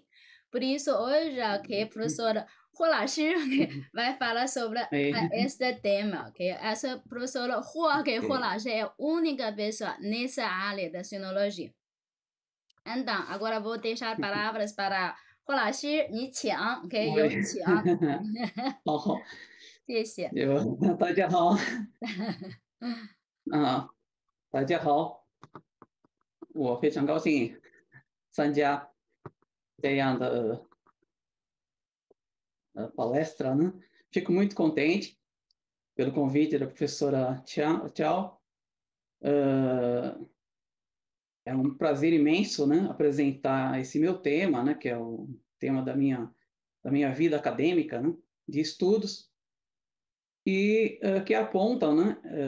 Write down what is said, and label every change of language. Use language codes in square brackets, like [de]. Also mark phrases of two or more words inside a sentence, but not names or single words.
[pt] Por isso, hoje, a professora Hu Laoshi vai falar sobre este tema. Essa professora Hu Laoshi é a única pessoa nessa área da sinologia. Então, agora vou deixar palavras para Hu Laoshi, [zh] 你请, [pt] Oi. [zh] 有请。好，谢谢。大家好啊，大家好，我非常高兴参加这样的 palestra, né? [pt] Fico muito contente pelo convite da professora Tchau. É um prazer imenso, né, apresentar esse meu tema, né, que é o tema da minha vida acadêmica, né, de estudos, e que apontam, né,